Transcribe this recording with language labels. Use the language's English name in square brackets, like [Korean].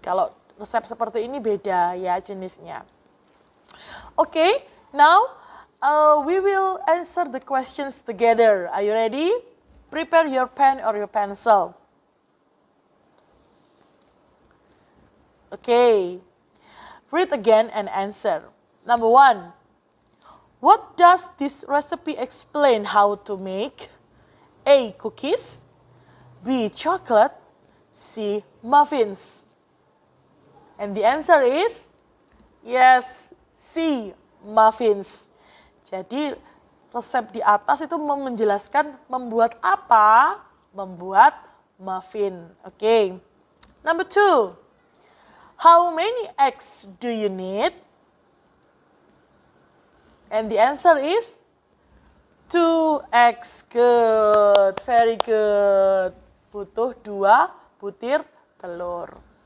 [Indonesian] Kalau resep seperti ini beda ya jenisnya. [English] Oke, now we will answer the questions together. Are you ready? Prepare your pen or your pencil. Okay. Read again and answer. Number 1. What does this recipe explain how to make? A. Cookies. B. Chocolate. C. Muffins. And the answer is yes, C. Muffins. [Indonesian] Jadi resep di atas itu menjelaskan membuat apa? Membuat muffin. Oke. [English] Number 2. How many eggs do you need? And the answer is 2 eggs. Good. Very good. [Indonesian] Butuh 2 butir telur.